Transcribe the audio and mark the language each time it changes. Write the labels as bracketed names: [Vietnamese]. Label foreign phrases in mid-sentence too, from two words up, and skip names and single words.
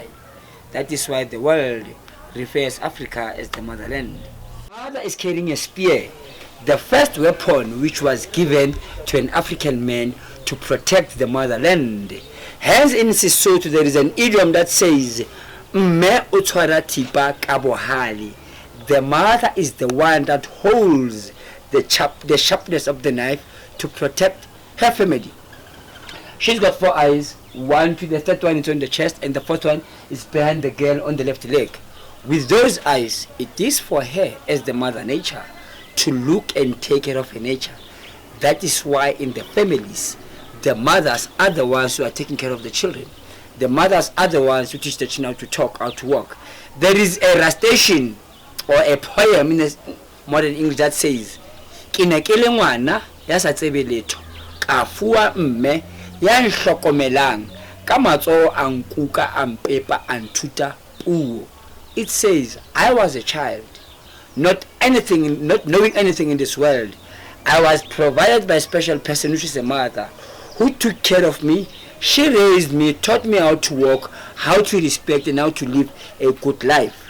[English] That is why the world refers Africa as the motherland. Mother is carrying a spear, the first weapon which was given to an African man to protect the motherland. Hence in Soweto there is an idiom that says, [Southern Sotho] "Mme utshwara thipa ka bohale." [English] The mother is the one that holds the sharpness of the knife to protect her family. She's got 4 eyes, the third one is on the chest and the fourth one is behind the girl on the left leg. With those eyes, it is for her as the mother nature to look and take care of her nature. That is why in the families, the mothers are the ones who are taking care of the children. The mothers are the ones who teach the children how to talk, how to walk. There is a recitation or a poem in the modern English that says, [Southern Sotho] "Kinekele ngwana ya sa tsebe letho, ka fuwa mme ya nhlokomelang, ka matsoho a nkuka a mpepa a nthuta puo." [English] It says, I was a child, not knowing anything in this world. I was provided by a special person, which is a mother, who took care of me. She raised me, taught me how to walk, how to respect and how to live a good life.